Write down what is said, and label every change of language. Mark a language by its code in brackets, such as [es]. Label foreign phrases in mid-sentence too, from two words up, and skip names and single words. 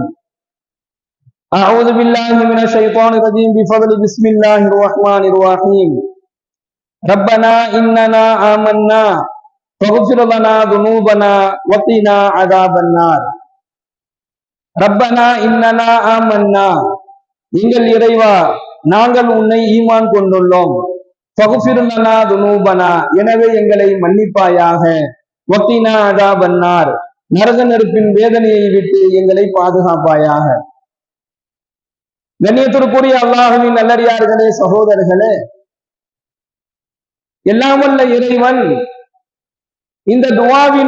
[ar] أعوذ بالله من الشيطان الرجيم بفضل بسم الله الرحمن الرحيم. ربنا إننا آمنا فاغفر لنا ذنوبنا وقنا عذاب النار. ربنا إننا آمنا [ta] எங்கள் இறைவா நாங்கள் உன்னை ஈமான் கொண்டுள்ளோம். [ar] فاغفر لنا ذنوبنا [ta] எனவே எங்களை மன்னிப்பாயாக. [ar] وقنا عذاب النار [ta] நரக நெருப்பின் வேதனையை விட்டு எங்களை பாதுகாப்பாயாக. கண்ணியத்திற்குரிய அல்லாஹ்வின் நல்லடியார்களே, சகோதரர்களே, எல்லாம் வல்ல இறைவன் இந்த துஆவின்